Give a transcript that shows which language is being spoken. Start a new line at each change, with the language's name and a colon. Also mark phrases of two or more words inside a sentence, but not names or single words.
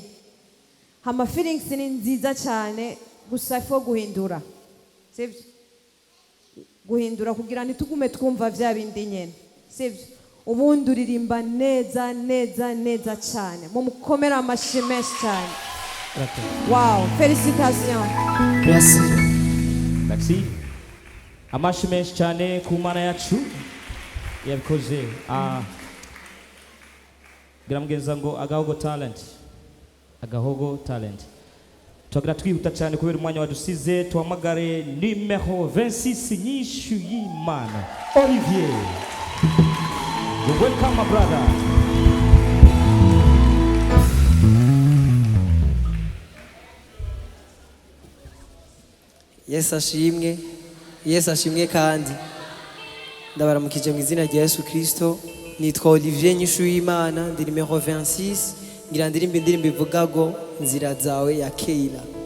Rundi: Hama feelings ni nziza cyane gusa ifo guhindura. Sivyo? Guhindura kugira ntitugume twumva vya bindi nyene. Sivyo? Ubundi uririmba neza cyane. Mumukomera amashyi menshi cyane.
French: Wow, félicitations. Merci. Merci.
Rundi: Amashi menshi cyane ku mana yacu yabikoze. Biramgenza ngo agahogo talent. Tugira twihuta cyane kubera umwanya wadusize, tuhamagare numero 26 nyishu y'Imana Olivier.
English: You welcome my brother.
Rundi: Yesu ashimwe kandi ndabaramukije mu izina rya Yesu Kristo. Nitwa Olivier nyishu y'Imana, ndi numero 26, ngira indirimbo ivuga ngo inzira zawe ya Keila.